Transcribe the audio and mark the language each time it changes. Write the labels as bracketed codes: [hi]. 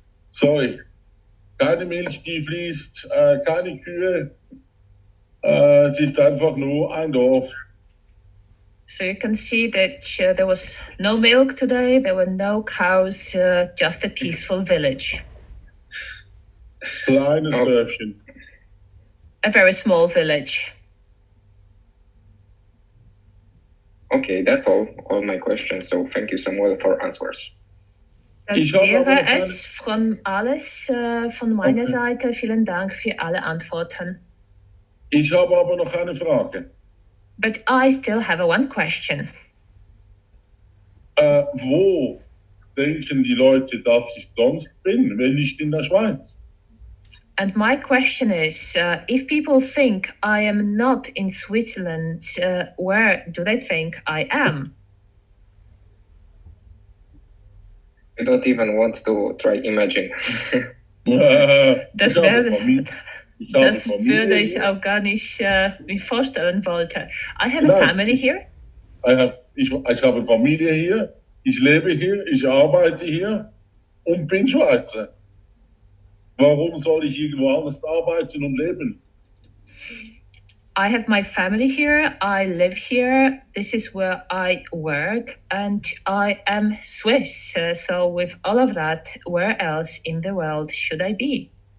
[de] Sorry, keine Milch, die fließt, keine Kühe. Es ist einfach nur ein Dorf. [en] So you can see that there was no milk today, there were no cows, just a peaceful village. [de] Kleines Dörfchen. [en] A very small village. Okay, that's all my questions. So thank you, Samuel, for answers. [de] Das wäre es von alles von meiner Seite. Vielen Dank für alle Antworten. Ich habe aber noch eine Frage. [en] But I still have one question. [de] Wo denken die Leute, dass ich sonst bin, wenn nicht in der Schweiz? [en] And my question is, if people think I am not in Switzerland, where do they think I am? I don't even want to try imagine. [de] Das würde ich auch gar nicht mir vorstellen wollte. [en] I have a family here. [de] Ich habe Familie hier, ich lebe hier, ich arbeite hier und bin Schweizer. Warum soll ich irgendwo anders arbeiten und leben? [en] I have my family here, I live here, this is where I work, and I am Swiss. So with all of that, where else in the world should I be?